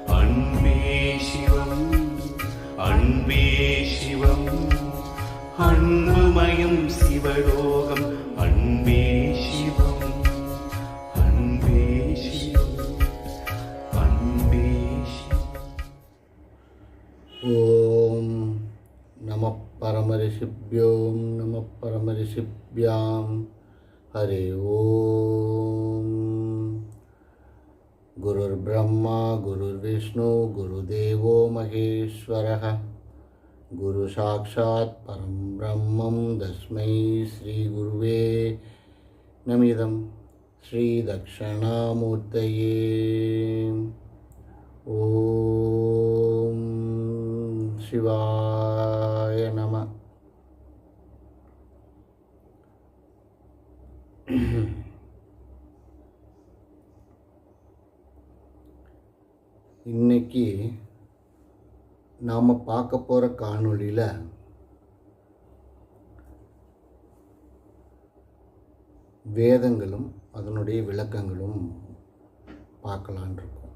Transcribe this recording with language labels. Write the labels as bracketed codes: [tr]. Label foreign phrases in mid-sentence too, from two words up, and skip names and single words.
[ta] அன்பே சிவம் அன்பே சிவம் அன்புமயம் சிவலோகம் அன்பே சிவம் அன்பே சிவம் அன்பே சிவம். [sa] ओम् नम परमऋषिभ्योम् नम परमऋषिभ्याम्. हरि ओम्. गुरुर् ब्रह्मा गुरुर् विष्णु गुरुदेवो महेश्वरः गुरु साक्षात् परं ब्रह्मम् तस्मै श्री गुरवे नमिदम्. श्री दक्षणामूर्तये ओम् शिवाय नम. [ta] இன்னைக்கு நாம் பார்க்க போகிற காணொளியில் வேதங்களும் அதனுடைய விளக்கங்களும் பார்க்கலான் இருக்கோம்.